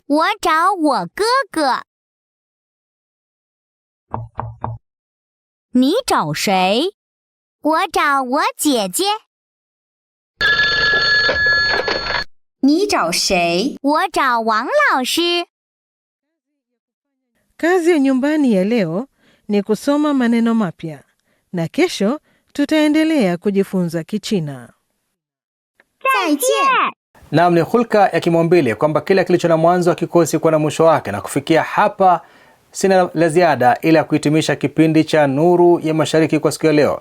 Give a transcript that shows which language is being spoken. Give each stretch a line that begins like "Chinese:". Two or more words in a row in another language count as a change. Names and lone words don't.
Chinese: 我找我哥哥。 你找谁？我找我姐姐。你找谁？我找王老师。
Swahili: Kazi ya nyumbani ya leo ni kusoma maneno mapya, na kesho tutaendelea kujifunza Kichina.
Chinese: 再见。
Swahili: Naam, ni hulka ya kimaumbile kwamba kila kilicho na mwanzo hakikosi kuwa na mwisho wake, na kufikia hapa sina la ziada ila kuhitimisha kipindi cha Nuru ya Mashariki kwa siku ya leo.